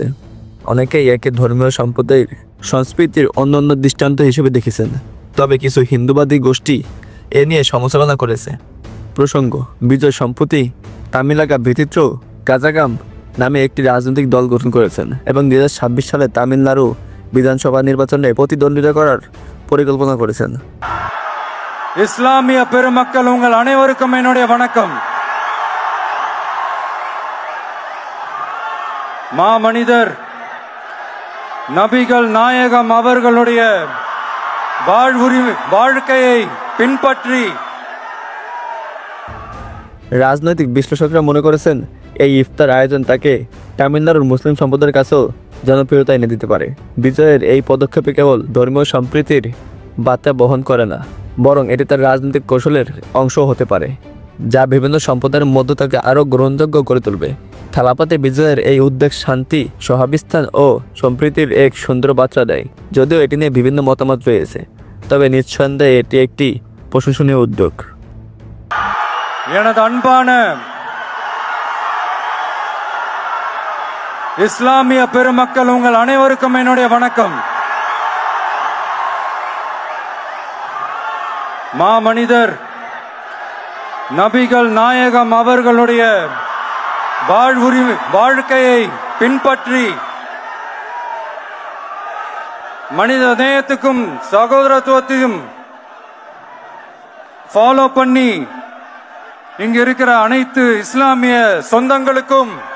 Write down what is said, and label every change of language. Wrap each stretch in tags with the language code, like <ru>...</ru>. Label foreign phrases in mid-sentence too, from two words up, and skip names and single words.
<bn>অনেকেই একে ধর্মীয় সম্প্রদায়ের সংস্কৃতির অন্যান্য দৃষ্টান্ত হিসেবে দেখেছেন, তবে কিছু হিন্দুবাদী গোষ্ঠী এ নিয়ে সমালোচনা করেছে। প্রসঙ্গ, বিজয় সম্প্রতি তামিলাগা ভিত্তিত্র কাজাগাম নামে একটি রাজনৈতিক দল গঠন করেছেন এবং 2026 সালে তামিলনাড়ু বিধানসভা নির্বাচনে প্রতিদ্বন্দ্বিতা করার পরিকল্পনা করেছেন।</bn> <ta>இஸ்லாமிய பெருமக்கள் உங்கள் அனைவருக்கும் என்னுடைய வணக்கம். மாமனிதர் நபிகள் நாயகம் அவர்களுடைய வாழ்க்கையை பின்பற்றி</ta> <bn>রাজনৈতিক বিশ্লেষকরা মনে করেছেন এই ইফতার আয়োজন তাকে তামিলনাড়ুর মুসলিম সম্প্রদায়ের কাছেও জনপ্রিয়তা এনে দিতে পারে। বিজয়ের এই পদক্ষেপে কেবল ধর্মীয় সম্প্রীতির বার্তা বহন করে না, বরং এটি তার রাজনৈতিক কৌশলের অংশও হতে পারে, যা বিভিন্ন সম্প্রদায়ের মধ্য তাকে আরও গ্রহণযোগ্য করে তুলবে। থালাপতি বিজয়ের এই উদ্যোগ শান্তি, সহাবস্থান ও সম্প্রীতির এক সুন্দর বার্তা দেয়। যদিও এটি নিয়ে বিভিন্ন মতামত রয়েছে, তবে নিঃসন্দেহে এটি একটি প্রশংসনীয় উদ্যোগ।</bn> <ta>எனது அன்பான இஸ்லாமிய பெருமக்கள் உங்கள் அனைவருக்கும் என்னுடைய வணக்கம். மாமனிதர் நபிகள் நாயகம் அவர்களுடைய வாழ்க்கையை பின்பற்றி மனித நேயத்துக்கும் சகோதரத்துவத்தையும் ஃபாலோ பண்ணி இங்க இருக்கிற அனைத்து இஸ்லாமிய சொந்தங்களுக்கும்</ta>